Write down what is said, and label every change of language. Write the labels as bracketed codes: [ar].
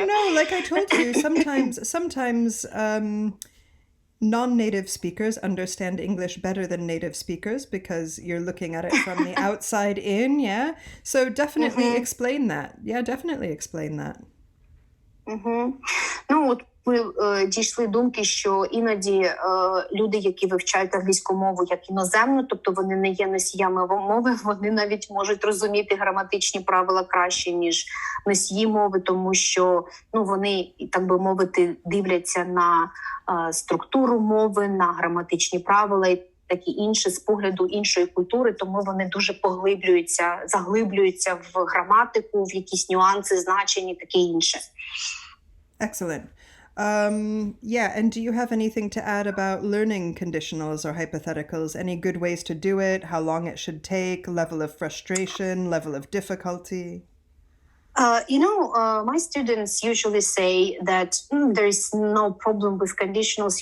[en] Oh no, like I told you, sometimes non-native speakers understand English better than native speakers because you're looking at it from the outside in, yeah? So definitely explain that. Yeah, definitely explain that. [uk] Ну, от ми дійшли думки, що іноді люди, які вивчають англійську мову як іноземну, тобто вони не є носіями мови, вони навіть можуть розуміти граматичні правила краще, ніж носії мови, тому що вони, так би мовити, дивляться на структуру мови, на граматичні правила і такі інші з погляду іншої культури, тому вони дуже заглиблюються в граматику, в якісь нюанси, значення, таке інше. [en] Excellent. Yeah, and do you have anything to add about learning conditionals or hypotheticals? Any good ways to do it? How long it should take? Level of frustration? Level of difficulty? My students usually say that there is no problem with conditionals.